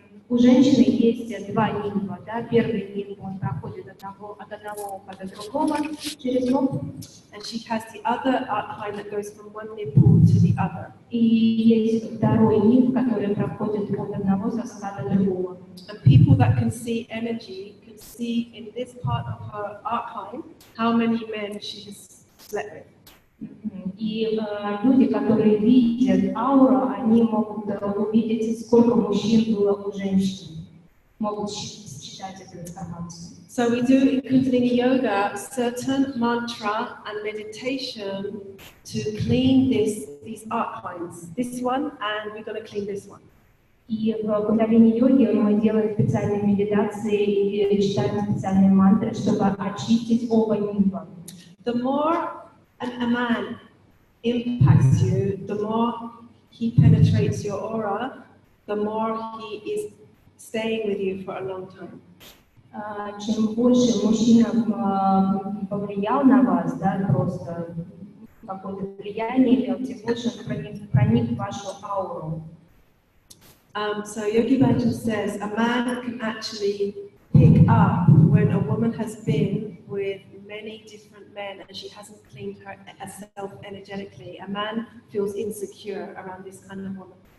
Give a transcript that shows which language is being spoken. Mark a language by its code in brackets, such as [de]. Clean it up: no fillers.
[ru] У женщины есть два нимба, да, первый нимб, он проходит от одного уха до другого через лоб. [en] And she has the other arc line that goes from one nipple to the other. [ru] И есть второй нимб, который проходит от одного соска до другого. [en] And people that can see energy can see in this part of her arc line how many men she has slept with. [ru] И люди, которые видят ауру, они могут увидеть, сколько мужчин было у женщин, могут считать эту информацию. [en] So we do in Kundalini Yoga certain mantra and meditation to clean these arc lines. This one, and we're going to clean this one. [ru] И в кундалини-йоге мы делаем специальные медитации и читаем специальные мантры, чтобы очистить оба нимба. [en] The more a man impacts you, the more he penetrates your aura, the more he is staying with you for a long time. [ru] Чем больше мужчина повлиял на вас, да, просто какое-то влияние имел, тем больше он проник в вашу ауру. [en] So Yogi Bhajan says a man can actually pick up when a woman has been with many different men and she hasn't cleaned herself energetically. A man feels insecure around this kind of woman.